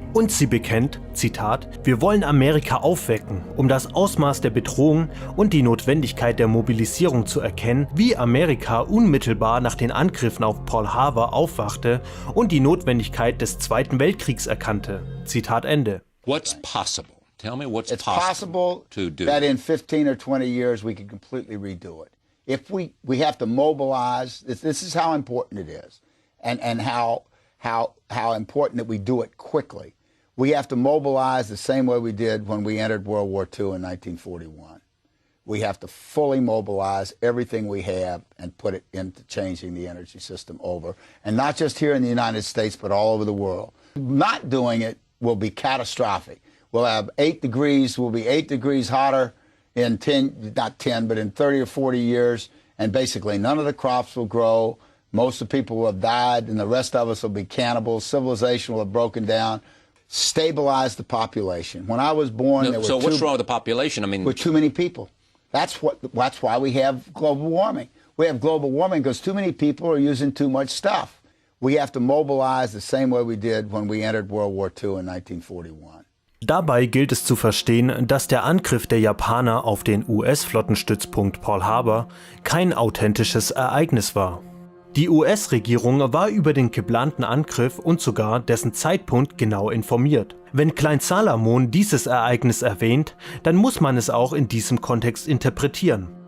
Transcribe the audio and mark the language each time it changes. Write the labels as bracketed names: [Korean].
[German] Und sie bekennt, Zitat: Wir wollen Amerika aufwecken, um das Ausmaß der Bedrohung und die Notwendigkeit der Mobilisierung zu erkennen, wie Amerika unmittelbar nach den Angriffen auf Pearl Harbor aufwachte und die Notwendigkeit des Zweiten Weltkriegs erkannte. Zitat Ende. [English] What's possible? Tell me what's It's possible possible to do. that in 15 or 20 years we could completely redo it. If we have to mobilize, this is how important it is, and how important that we do it quickly. We have to mobilize the same way we did when we entered World War II in 1941. We have to fully mobilize everything we have and put it into changing the energy system over. And not just here in the United States, but all over the world. Not doing it will be catastrophic. We'll have 8 degrees, we'll be 8 degrees hotter in 30 or 40 years, and basically none of the crops will grow. Most of the people will have died, and the rest of us will be cannibals. Civilization will have broken down. Stabilize the population. When I was born, there were so what's wrong with the population? I mean, with too many people. That's why we have global warming. We have global warming because too many people are using too much stuff. We have to mobilize the same way we did when we entered World War II in 1941. [German] Dabei gilt es zu verstehen, dass der Angriff der Japaner auf den US-Flottenstützpunkt Pearl Harbor kein authentisches Ereignis war. Die US-Regierung war über den geplanten Angriff und sogar dessen Zeitpunkt genau informiert. Wenn Klein Salomon dieses Ereignis erwähnt, dann muss man es auch in diesem Kontext interpretieren.